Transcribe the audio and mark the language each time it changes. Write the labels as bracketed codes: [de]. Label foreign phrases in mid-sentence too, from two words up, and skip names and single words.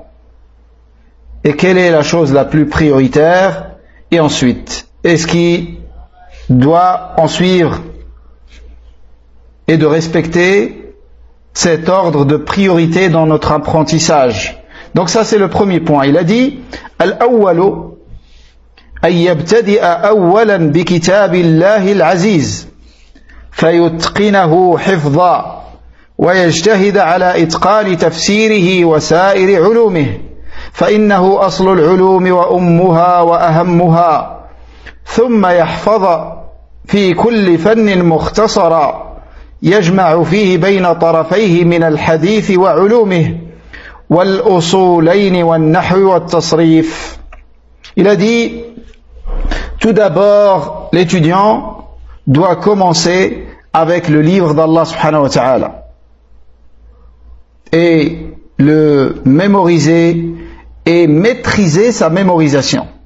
[fr] Et quelle est la chose la plus prioritaire? Et ensuite, est-ce qui doit en suivre et de respecter cet ordre de priorité dans notre apprentissage. Donc ça c'est le premier point. Il a dit [ar] الأول أن يبتدئ أولا بكتاب الله العزيز فيتقنه حفظا ويجتهد على إتقان تفسيره وسائر علومه فإنه أصل العلوم وأمها وأهمها ثم يحفظ في كل فن مختصرا يجمع فيه بين طرفيه من الحديث وعلومه والأصولين والنحو والتصريف. [fr] Il a dit, tout d'abord, l'étudiant doit commencer avec le livre d'Allah [ar] سبحانه وتعالى [fr] et le mémoriser et maîtriser sa mémorisation.